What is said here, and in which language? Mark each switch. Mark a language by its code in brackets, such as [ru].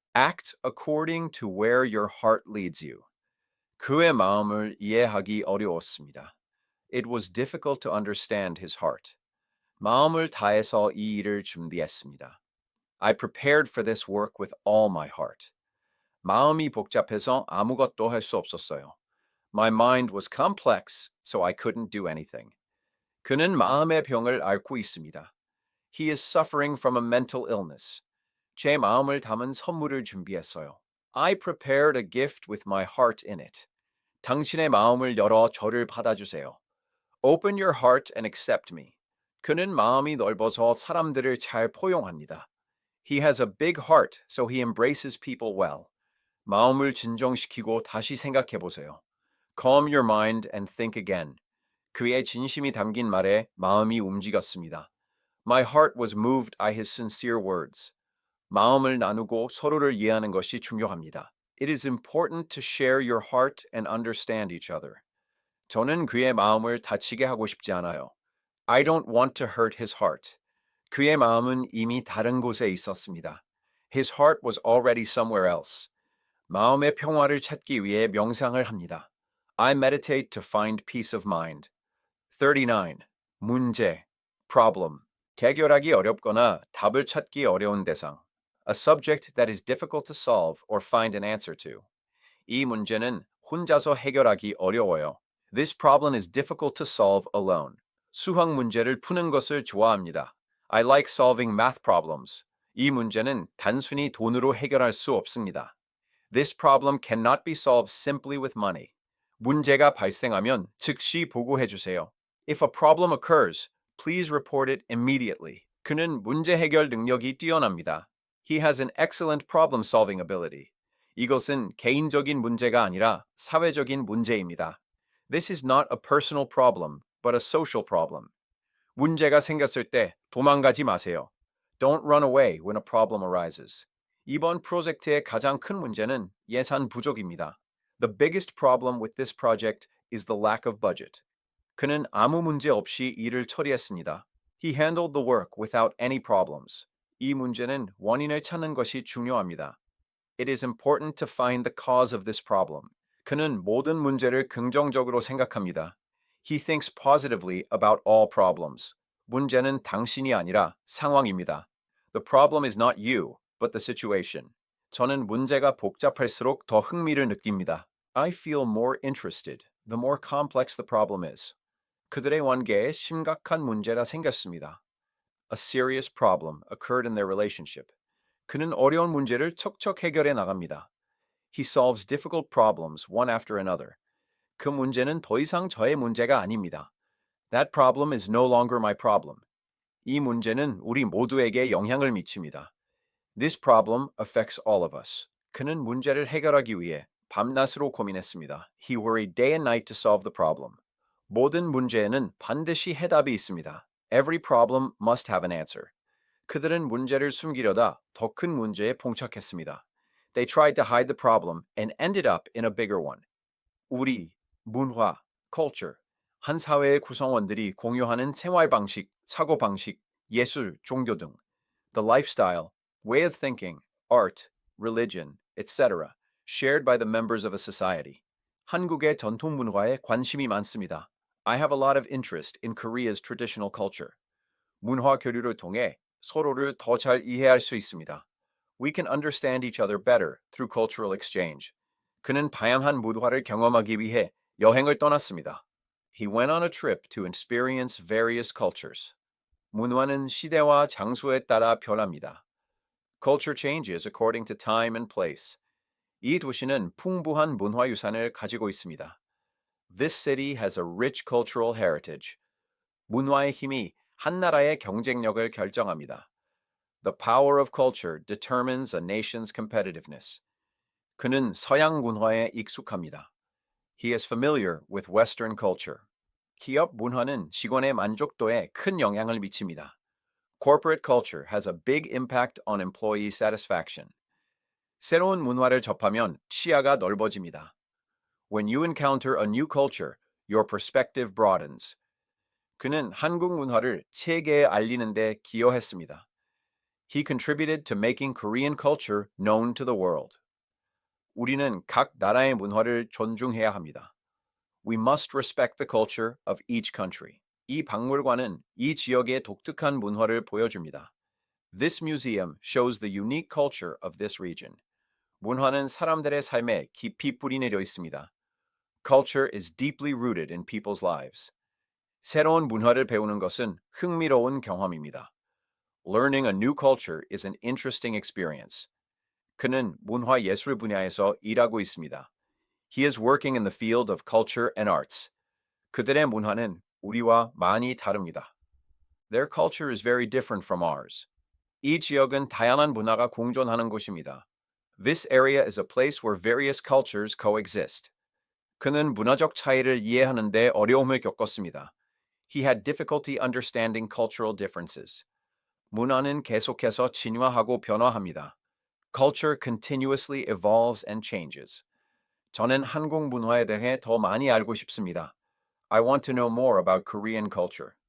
[en] Act according to where your heart leads you. [ko] 그의 마음을 이해하기 어려웠습니다. [en] It was difficult to understand his heart. [ko] 마음을 다해서 이 일을 준비했습니다. [en] I prepared for this work with all my heart. [ko] 마음이 복잡해서 아무것도 할 수 없었어요. [en] My mind was complex, so I couldn't do anything. [ko] 그는 마음의 병을 앓고 있습니다. [en] He is suffering from a mental illness. [ko] 제 마음을 담은 선물을 준비했어요. [en] I prepared a gift with my heart in it. [ko] 당신의 마음을 열어 저를 받아주세요. [en] Open your heart and accept me. [ko] 그는 마음이 넓어서 사람들을 잘 포용합니다. [en] He has a big heart, so he embraces people well. [ko] 마음을 진정시키고 다시 생각해 보세요. [en] Calm your mind and think again. [ko] 그의 진심이 담긴 말에 마음이 움직였습니다. [en] My heart was moved by his sincere words. [ko] 마음을 나누고 서로를 이해하는 것이 중요합니다. [en] It is important to share your heart and understand each other. [ko] 저는 그의 마음을 다치게 하고 싶지 않아요. [en] I don't want to hurt his heart. [ko] 그의 마음은 이미 다른 곳에 있었습니다. [en] His heart was already somewhere else. [ko] 마음의 평화를 찾기 위해 명상을 합니다. [en] I meditate to find peace of mind. [ko] 39. 문제, problem. 해결하기 어렵거나 답을 찾기 어려운 대상. [en] A subject that is difficult to solve or find an answer to. [ko] 이 문제는 혼자서 해결하기 어려워요. [en] This problem is difficult to solve alone. [ko] 수학 문제를 푸는 것을 좋아합니다. [en] I like solving math problems. [ko] 이 문제는 단순히 돈으로 해결할 수 없습니다. [en] This problem cannot be solved simply with money. [ko] 문제가 발생하면 즉시 보고해 주세요. [en] If a problem occurs, please report it immediately. [ko] 그는 문제 해결 능력이 뛰어납니다. [en] He has an excellent problem-solving ability. [ko] 이것은 개인적인 문제가 아니라 사회적인 문제입니다. [en] This is not a personal problem, but a social problem. [ko] 문제가 생겼을 때 도망가지 마세요. [en] Don't run away when a problem arises. [ko] 이번 프로젝트의 가장 큰 문제는 예산 부족입니다. [en] The biggest problem with this project is the lack of budget. [ko] 그는 아무 문제 없이 일을 처리했습니다. [en] He handled the work without any problems. [ko] 이 문제는 원인을 찾는 것이 중요합니다. [en] It is important to find the cause of this problem. [ko] 그는 모든 문제를 긍정적으로 생각합니다. [en] He thinks positively about all problems. [ko] 문제는 당신이 아니라 상황입니다. [en] The problem is not you, but the situation. [ko] 저는 문제가 복잡할수록 더 흥미를 느낍니다. [en] I feel more interested the more complex the problem is. [ko] 그들의 관계에 심각한 문제가 생겼습니다. [en] A serious problem occurred in their relationship. [ko] 그는 어려운 문제를 척척 해결해 나갑니다. [en] He solves difficult problems one after another. [ko] 그 문제는 더 이상 저의 문제가 아닙니다. [en] That problem is no longer my problem. [ko] 이 문제는 우리 모두에게 영향을 미칩니다. [en] This problem affects all of us. [ko] 그는 문제를 해결하기 위해 밤낮으로 고민했습니다. [en] He worried day and night to solve the problem. [ko] 모든 문제에는 반드시 해답이 있습니다. [en] Every problem must have an answer. [ko] 그들은 문제를 숨기려다 더 큰 문제에 봉착했습니다. [en] They tried to hide the problem and ended up in a bigger one. [ko] 우리, 문화, culture, 한 사회의 구성원들이 공유하는 생활 방식, 사고 방식, 예술, 종교 등 [en] the lifestyle, way of thinking, art, religion, etc. shared by the members of a society. [ko] 한국의 전통 문화에 관심이 많습니다. [en] I have a lot of interest in Korea's traditional culture. [ko] 문화 교류를 통해 서로를 더 잘 이해할 수 있습니다. [en] We can understand each other better through cultural exchange. [ko] 그는 다양한 문화를 경험하기 위해 여행을 떠났습니다. [en] He went on a trip to experience various cultures. [ko] 문화는 시대와 장소에 따라 변합니다. [en] Culture changes according to time and place. [ko] 이 도시는 풍부한 문화유산을 가지고 있습니다. [en] This city has a rich cultural heritage. [ko] 문화의 힘이 한 나라의 경쟁력을 결정합니다. [en] The power of culture determines a nation's competitiveness. [ko] 그는 서양 문화에 익숙합니다. [en] He is familiar with Western culture. [ko] 기업 문화는 직원의 만족도에 큰 영향을 미칩니다. [en] Corporate culture has a big impact on employee satisfaction. [ko] 새로운 문화를 접하면 시야가 넓어집니다. [en] When you encounter a new culture, your perspective broadens. [ko] 그는 한국 문화를 세계에 알리는 데 기여했습니다. [en] He contributed to making Korean culture known to the world. [ko] 우리는 각 나라의 문화를 존중해야 합니다. [en] We must respect the culture of each country. [ko] 이 박물관은 이 지역의 독특한 문화를 보여줍니다. [en] This museum shows the unique culture of this region. [ko] 문화는 사람들의 삶에 깊이 뿌리내려 있습니다. [en] Culture is deeply rooted in people's lives. [ko] 새로운 문화를 배우는 것은 흥미로운 경험입니다. [en] Learning a new culture is an interesting experience. [ko] 그는 문화 예술 분야에서 일하고 있습니다. [en] He is working in the field of culture and arts. [ko] 그들의 문화는 우리와 많이 다릅니다. [en] Their culture is very different from ours. [ko] 이 지역은 다양한 문화가 공존하는 곳입니다. [en] This area is a place where various cultures coexist. [ko] 그는 문화적 차이를 이해하는 데 어려움을 겪었습니다. [en] He had difficulty understanding cultural differences. [ko] 문화는 계속해서 진화하고 변화합니다. [en] Culture continuously evolves and changes. [ko] 저는 한국 문화에 대해 더 많이 알고 싶습니다. [en] I want to know more about Korean culture.